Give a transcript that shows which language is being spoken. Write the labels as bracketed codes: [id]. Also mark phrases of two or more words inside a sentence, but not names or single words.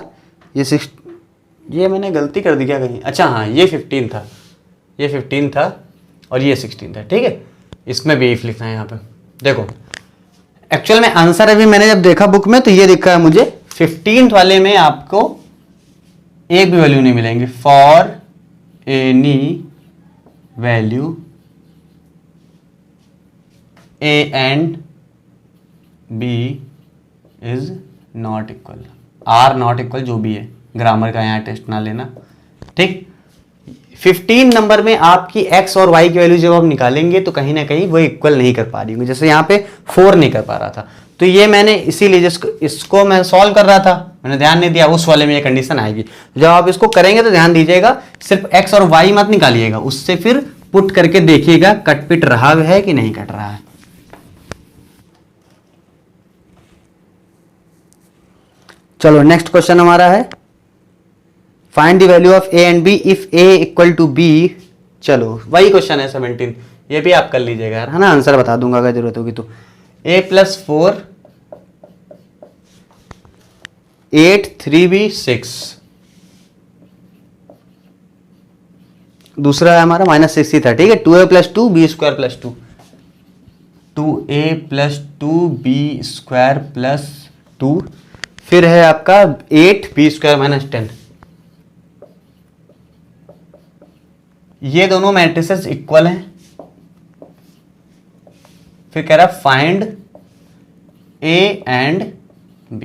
[hi] ये मैंने गलती कर दी क्या कहीं, अच्छा हाँ ये 15 था, ये 15 था और ये 16 था। ठीक है, इसमें भी इफ लिखना है यहाँ पे। देखो एक्चुअल में आंसर अभी मैंने जब देखा बुक में तो ये दिखा है मुझे 15th वाले में आपको एक भी वैल्यू नहीं मिलेंगे। [en] for any value a and b is not equal, are not equal, [hi] आर नॉट इक्वल जो भी है, ग्रामर का यहाँ टेस्ट ना लेना। ठीक, 15 नंबर में आपकी x और y की वैल्यू जब आप निकालेंगे तो कहीं ना कहीं वो इक्वल नहीं कर पा रही होंगी। जैसे यहाँ पे 4 नहीं कर पा रहा था, तो ये मैंने इसीलिए इसको मैं सॉल्व कर रहा था, मैंने ध्यान नहीं दिया, उस वाले में ये कंडीशन आएगी। जब आप इसको करेंगे तो ध्यान दीजिएगा, सिर्फ x और y मत निकालिएगा, उससे फिर पुट करके देखिएगा कट पिट रहा है कि नहीं कट रहा है। चलो नेक्स्ट क्वेश्चन हमारा है [en] find the value of a and b if a equal to b. [hi] चलो वही क्वेश्चन है 17, ये भी आप कर लीजिएगा यार, है ना, आंसर बता दूंगा अगर जरूरत होगी तो। a + 4 8 3b 6, दूसरा है हमारा -6 ही था। ठीक है, 2a + 2 b² + 2, 2a + 2 b² + 2, फिर है आपका 8b² - 10। ये दोनों [en] matrices equal [hi] हैं। फिर कह रहा है [en] find A and B.